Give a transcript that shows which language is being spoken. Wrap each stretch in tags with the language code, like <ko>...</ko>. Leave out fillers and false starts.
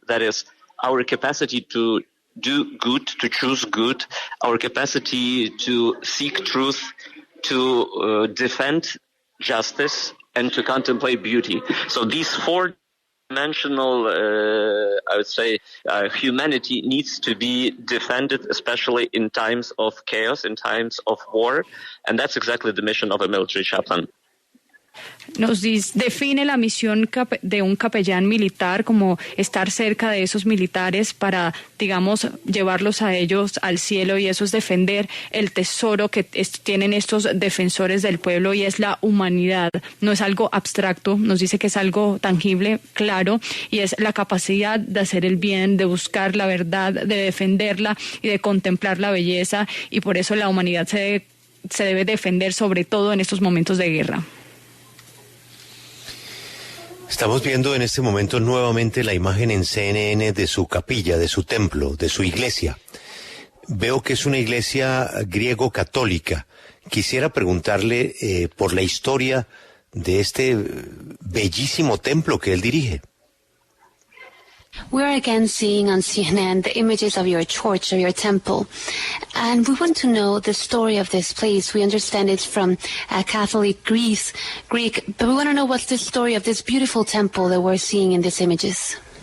<en>That is our capacity to do good, to choose good, our capacity to seek truth, to defend justice, and to contemplate beauty. So these four-dimensional, I would say, humanity needs to be defended, especially in times of chaos, in times of war, and that's exactly the mission of a military chaplain.</en> <es>Define la misión de un capellán militar como estar cerca de esos militares para, digamos, llevarlos a ellos al cielo, y eso es defender el tesoro que tienen estos defensores del pueblo, y es la humanidad. No es algo abstracto, nos dice que es algo tangible, claro, y es la capacidad de hacer el bien, de buscar la verdad, de defenderla y de contemplar la belleza, y por eso la humanidad se debe defender, sobre todo en estos momentos de guerra. Estamos viendo en este momento nuevamente la imagen en CNN de su capilla, de su templo, de su iglesia. Veo que es una iglesia griego-católica. Quisiera preguntarle por la historia de este bellísimo templo que él dirige.</es> <en>We're again seeing on CNN the images of your church, of your temple. And we want to know the story of this place. We understand it's from Catholic Greek, but we want to know what's the story of this beautiful temple that we're seeing in these images.</en>